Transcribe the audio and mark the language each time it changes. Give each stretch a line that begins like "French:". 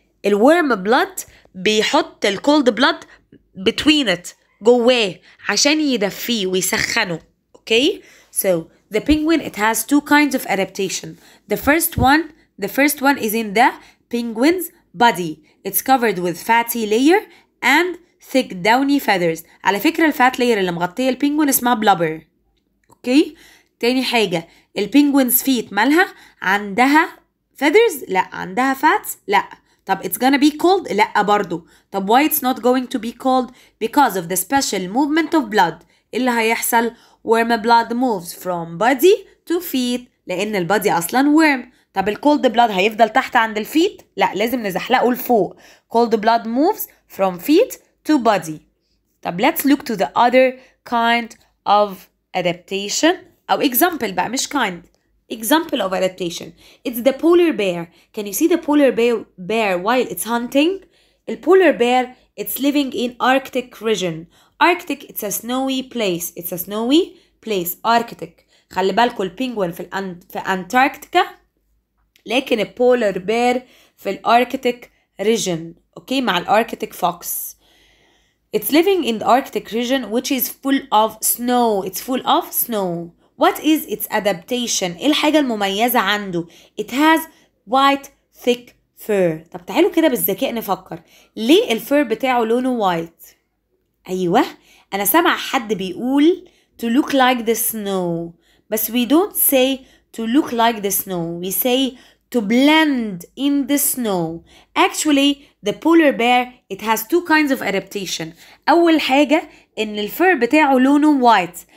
Arabic: الورم بلاد بيحط الكولد بلاد
English: between it
Arabic: جواه عشان يدفيه ويسخنه.
English: Okay? So the penguin it has two kinds of adaptation. The first one is in the penguin's body. It's covered with fatty layer and thick downy feathers.
Arabic: على فكرة الفات layer اللي مغطية البينجوين اسمها blubber. اوكي؟ تاني حاجة البينجوين's feet مالها؟ عندها feathers؟ لا. عندها fats؟ لا.
English: طب it's gonna be cold؟
Arabic: لا برضو.
English: طب why it's not going to be cold؟ because of the special movement of blood. اللي هيحصل warm blood moves from body to feet
Arabic: لأن البادي أصلا
English: warm.
Arabic: طب الكولد blood هيفضل تحت عند الفيت؟ لا، لازم نزحلقه لفوق.
English: cold blood moves from feet to body. طب let's look to the other kind of adaptation أو example بقى مش kind. Example of adaptation. It's the polar bear. Can you see the polar bear while it's hunting? The polar bear, it's living in Arctic region. Arctic, it's a snowy place. It's a snowy place. Arctic.
Arabic: خلي بالكوا البينجوين في أنتاركتيكا، لكن البولار بير في الأركتيك region. اوكي، مع الأركتيك فوكس.
English: It's living in the Arctic region which is full of snow. It's full of snow. What is its adaptation؟
Arabic: ايه الحاجة المميزة عنده؟
English: It has white thick fur.
Arabic: طب تعالوا كده بالذكاء نفكر، ليه الفر بتاعه لونه وايت؟ أيوة، أنا سامع حد بيقول to look like the snow، بس
English: we don't say to look like the snow. We say to blend in the snow. Actually, the polar bear, it has two kinds of adaptation.
Arabic: أول حاجة إن الفر بتاعه لونه white.